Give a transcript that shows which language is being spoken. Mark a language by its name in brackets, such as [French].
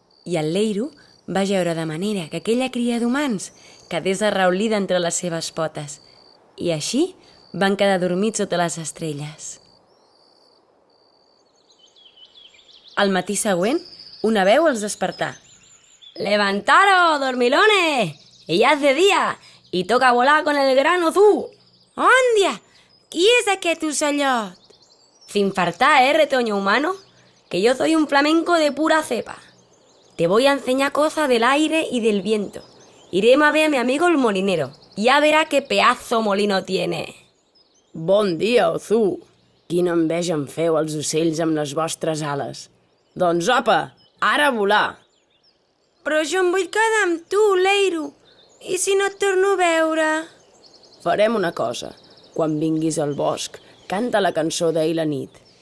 [Catalan] I el Leiro va jeure de manera que aquella cria d'humans quedés arraulida entre les seves potes. I així van quedar dormits sota les estrelles. Al matí següent, una veu els despertà. [Spanish] ¡Levantaros, dormilones! Y ya es de día, y toca volar con el gran Ozú. [Catalan] «Òndia! Qui és aquest ocellot?» [Spanish] Finfartá, retoño humano, que yo soy un flamenco de pura cepa. Te voy a enseñar cosas del aire y del viento. Iremos a ver a mi amigo el molinero. Ya verá qué pedazo molino tiene. [Catalan] Bon dia, Ozú! Quina enveja em feu els ocells amb les vostres ales. Doncs apa, ara a volar! «Però jo em vull quedar amb tu, Leiro. I si no et torno a veure?» Farem una cosa. Quan vinguis al bosc, canta la cançó d'ahir la nit.